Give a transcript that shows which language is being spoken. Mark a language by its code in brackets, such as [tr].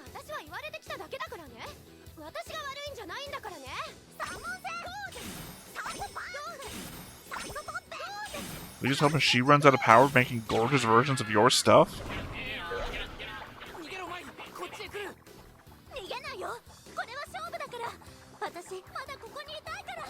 [ja] 私は言われてきただけだからね。私が悪いんじゃないんだからね。三問戦ゴージャス、サンドパンゴージャス、サンドコッペゴージャス。 [en] We just hoping she runs out of power making gorgeous versions of your stuff. [ja] 逃げろマイ、こっちへ来る。逃げないよ。これは勝負だから。私まだここにいたいから。